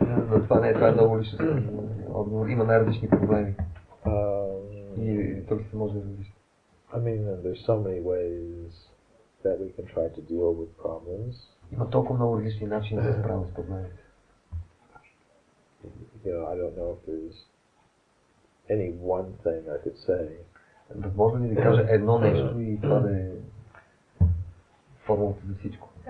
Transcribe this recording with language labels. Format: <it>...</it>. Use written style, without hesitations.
<bg>Но това е много лично отговор. Има най-различни проблеми. И тук се може да различи.</bg> <en>I mean, there's so many ways that we can try to deal with problems.</en> <bg>Има толкова много различни начини да се справим с проблемите.</bg> <en>You know, I don't know if there's any one thing I could say.</en> <bg>Възможно ли да кажа едно нещо и това да е формулата за всичко?</bg>